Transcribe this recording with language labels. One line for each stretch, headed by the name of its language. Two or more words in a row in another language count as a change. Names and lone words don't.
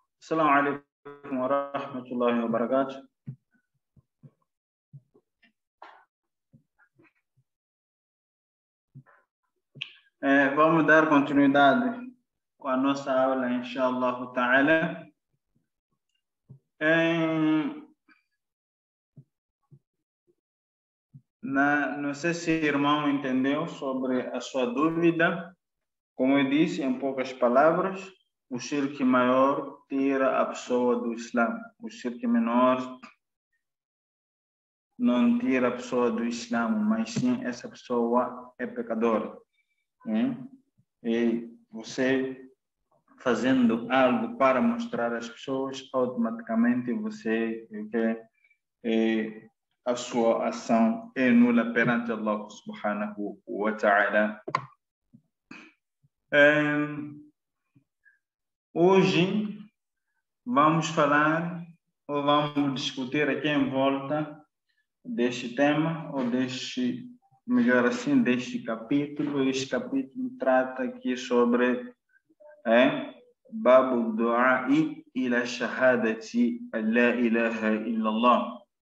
Arabic: السلام عليكم ورحمة الله وبركاته.
Portuguese: Vamos dar continuidade com a nossa aula,
Arabic: إن شاء الله تعالى.
Portuguese: Não sei se o irmão entendeu sobre a sua dúvida. Como eu disse, em poucas palavras, o shirk maior tira a pessoa do Islã. O shirk menor não tira a pessoa do Islã, mas sim essa pessoa é pecadora. E você fazendo algo para mostrar às pessoas, automaticamente você a sua ação é nula perante
Arabic: الله سبحانه وتعالى.
Portuguese: Hoje vamos falar ou vamos discutir aqui em volta deste tema, ou deste, melhor assim, deste capítulo. Este capítulo trata aqui sobre
Arabic: باب الدعاء إلى شهادة لا إله إلا الله.